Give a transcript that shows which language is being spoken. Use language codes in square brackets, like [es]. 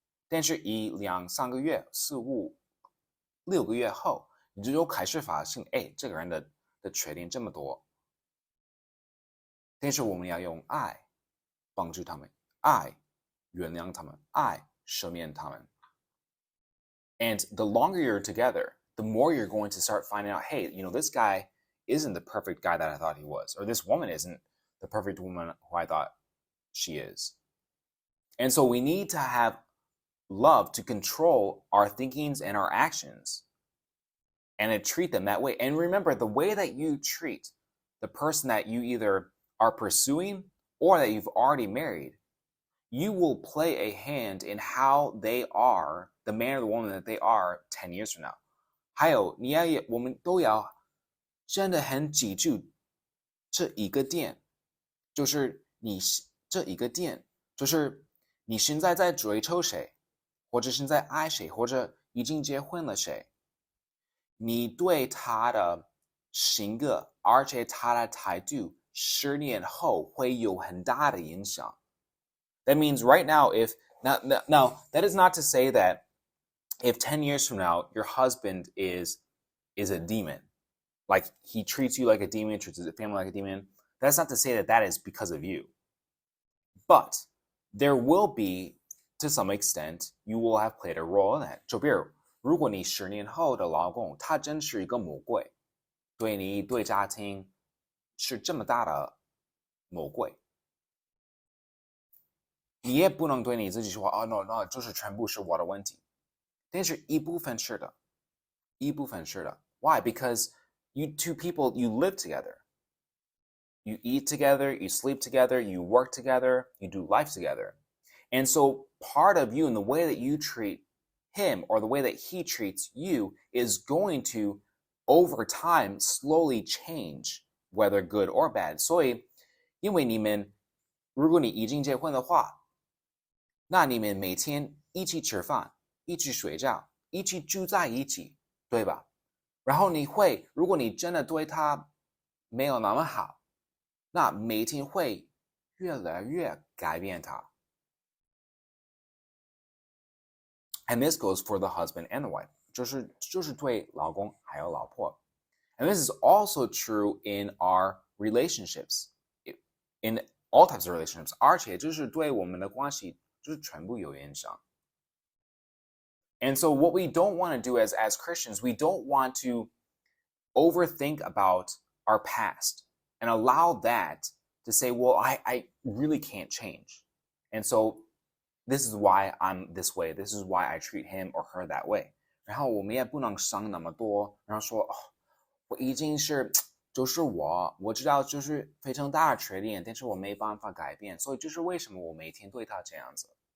[zh] 但是1、2、3个月、4、5、6个月后，你就开始发现，这个人的缺点这么多。但是我们要用爱帮助他们，爱原谅他们，爱赦免他们。 [en] And the longer you're together, the more you're going to start finding out, hey, this guy isn't the perfect guy that I thought he was, or this woman isn't the perfect woman who I thought she is. And so we need to have love to control our thinkings and our actions and to treat them that way. And remember, the way that you treat the person that you either are pursuing or that you've already married, you will play a hand in how they are, the man or the woman that they are 10 years from now. [zh] 还有我们都要真的很记住这一个点，就是你这一个点，就是你现在在追求谁，或者现在爱谁，或者已经结婚了谁，你对他的性格，而且他的态度10年后会有很大的影响。 [en] That means right now, now that is not to say that if 10 years from now your husband is a demon, like he treats you like a demon, treats his family like a demon, that's not to say that is because of you. But there will be, to some extent, you will have played a role in that. [zh] 就比如，如果你10年后的老公他真是一个魔鬼，对你对家庭是这么大的魔鬼，你也不能对你自己说no，就是全部是我的问题。但是一部分是的，一部分是的。 [en] Why? Because you two people, you live together. You eat together, you sleep together, you work together, you do life together. And so part of you and the way that you treat him or the way that he treats you is going to, over time, slowly change, whether good or bad. [zh] 所以，因为你们，如果你已经结婚的话，那你们每天一起吃饭，一起睡觉，一起住在一起，对吧？然后你会，如果你真的对他没有那么好，那每天会越来越改变他。 [en] And this goes for the husband and the wife. [zh] 就是对老公还有老婆。 [en] And this is also true in our relationships. In all types of relationships. [zh] 而且就是对我们的关系就是全部有影响。 [en] And so what we don't want to do as Christians, we don't want to overthink about our past and allow that to say, well, I really can't change. And so this is why I'm this way. This is why I treat him or her that way. [zh] 然后我们也不能想那么多，然后说，我已经是就是我知道就是非常大的缺点，但是我没办法改变，所以就是为什么我每天对他这样子。